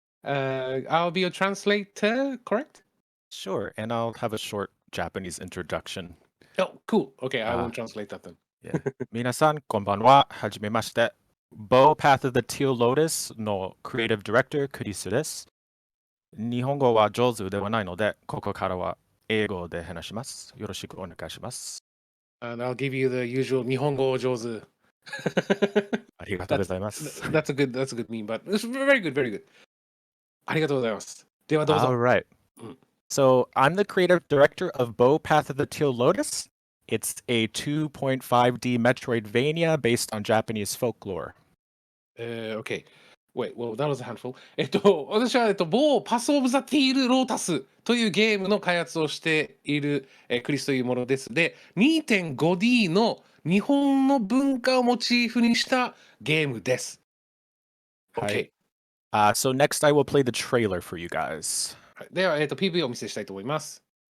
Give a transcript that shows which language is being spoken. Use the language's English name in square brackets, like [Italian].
[English] I'll be your translator, correct? Sure, and I'll have a short Japanese introduction. Oh, cool. Okay, I will Ah. translate that then. Yeah. [Japanese] 皆さん、こんばんは。はじめまして。 Bow Path of the Teal Lotus の Creative Director クリスです。日本語は上手ではないので、ここからは英語で話します。よろしくお願いします。 [English] And I'll give you the usual [Japanese] 日本語上手。ありがとうございます。 [English] That's a good meme, but it's very good, very good. [Japanese] ありがとうございます。ではどうぞ。 [English] All right. So I'm the creative director of Bow Path of the Teal Lotus. It's a 2.5D Metroidvania based on Japanese folklore. Okay. Wait, well, that was a handful. [Japanese] 私は、某パスオブザティールロータスというゲームの開発をしている、クリスというものです。で、2.5D の日本の文化をモチーフにしたゲームです。 [English] Okay. So next I will play the trailer for you guys. [Japanese] では、PV をお見せしたいと思います。